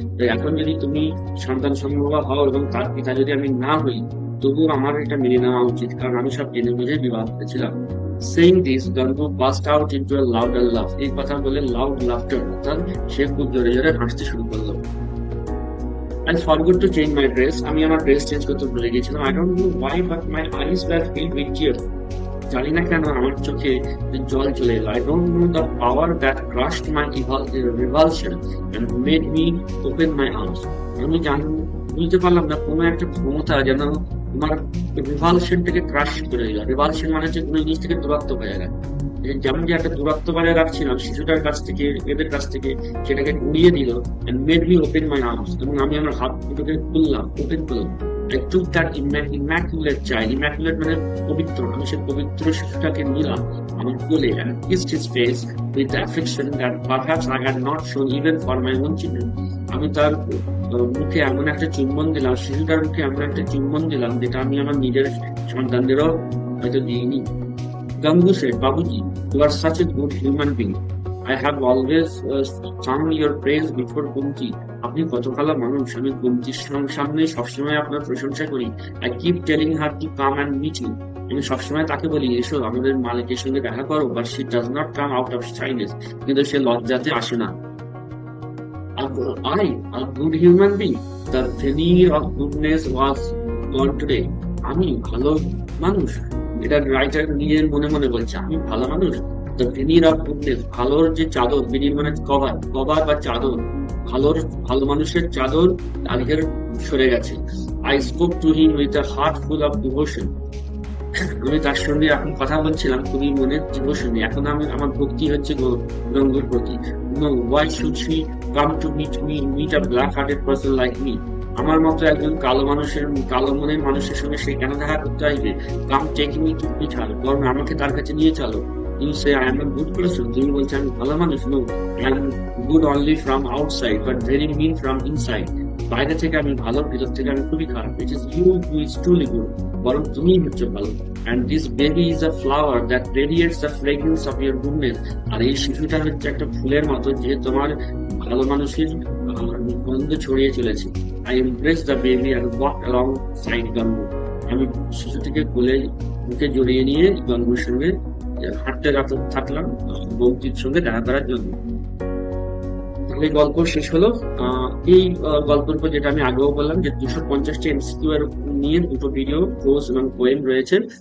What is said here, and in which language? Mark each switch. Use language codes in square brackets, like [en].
[bn] তো এখন যদি তুমি সন্তান সম্ভবা হও এবং তার পিতা যদি আমি না হই, তবুও আমার এটা মেনে নেওয়া উচিত, কারণ আমি সব জেনে বুঝে বিবাহ করেছিলাম। [en] Saying this, Gangu burst out into a louder laugh. [bn] এই কথা বলে লাউড লাফটার, অর্থাৎ সে খুব জোরে জোরে হাসতে শুরু করলো। [en] I forgot to change my dress. [bn] আমি আমার ড্রেস চেঞ্জ করতে ভুলে গেছিলাম। [en] I don't know why, but my eyes were filled with tears. [bn] জানি না কেন আমার চোখে জল চলে এলো। [en] I don't know the power that crushed my revulsion and made me open my arms. [bn] আমি বুঝতে পারলাম না কোনো একটা ক্ষমতা যেন আমার রিভালশনটাকে ক্রাশ করে দিল। রিভালশন মানে হচ্ছে কোনো জিনিস থেকে দূরত্ব বজায় রাখা। যেমন যে একটা দূরত্ব বজায় রাখছিলাম শিশুটার কাছ থেকে, এদের কাছ থেকে, সেটাকে উড়িয়ে দিল। [en] and made me open my arms, [bn] এবং আমি আমার হাত দুটোকে খুললাম, ওপেন করলাম। [en] I took that immaculate child, immaculate মানে পবিত্র, [bn] আমি সেই পবিত্র শিশুটাকে নিলাম আমার কোলে [en] and kissed his face with the affection that perhaps I had not shown even for my own children. [bn] আমি তার মুখে এমন একটা চুম্বন দিলাম, শিশুটার মুখে এমন একটা চুম্বন দিলাম যেটা আমি আমার নিজের সন্তানদেরও হয়তো দিইনি। [en] Gangu said, Babuji, you are such a good human being. I have always sung your praise before Gumti. [bn] আপনি কত ভালো মানুষ, আমি গুমতির সামনে সবসময় আপনার প্রশংসা করি। [en] I keep telling her to come and meet you. [bn] আমি সবসময় তাকে বলি এসো আমাদের মালিকের সঙ্গে দেখা করো, [en] but she does not come out of shyness. [bn] কিন্তু সে লজ্জাতে আসে না। A [en] I, a good human being, the veneer of goodness was gone today. [bn] আমি ভালো মানুষ, এটা রাইটার নিজের মনে মনে বলছে আমি ভালো মানুষ। দ্য ভেনির অফ গুডনেস, ভালোর যে চাদর, ভেনির মানে কভার, কভার বা চাদর, ভালোর, ভালো মানুষের চাদর আজকের সরে গেছে। [en] I spoke to him with a heart full of devotion. [bn] আমি তার সঙ্গে এখন কথা বলছিলাম খুবই মনের ডিভোশনে। এখন আমি, আমার ভক্তি হচ্ছে গঙ্গুর প্রতি। [en] No, why should she come to meet a black hearted person like me? [bn] আমার মতো একজন কালো মানুষের, কালো মনের মানুষের সঙ্গে সে কেন দেখা করতে আসবে? [en] come take me to meet her, [bn] বরং আমাকে তার কাছে নিয়ে চলো। [en] you say I am a good person, [bn] তুমি বলছো আমি ভালো মানুষ। [en] No, I am good only from outside but very mean from inside. [bn] বাইরে থেকে আমি ভালো, ভিতর থেকে আমি খুবই খারাপ। [en] it is you who is truly good, [bn] বরং তুমিই হচ্ছে ভালো। [en] And this baby is a flower that radiates the fragrance of your goodness. [bn] আর এই শিশুটা হচ্ছে একটা ফুলের মতো যে তোমার ভালো মানুষের গন্ধ ছড়িয়ে চলেছে। [en] I embraced the baby and walked alongside Gangu. [bn] আমি শিশুটিকে কোলে, বুকে জড়িয়ে নিয়ে গঙ্গুর সঙ্গে হাঁটতে থাকলাম বৌদির সঙ্গে দেখা করার জন্য। এই গল্প শেষ হলো। এই গল্পের উপর, যেটা আমি আগেও বললাম, যে 250টি এমসিকিউ এর নিয়ে দুটো ভিডিও, পোজ এবং পোয়েম রয়েছে।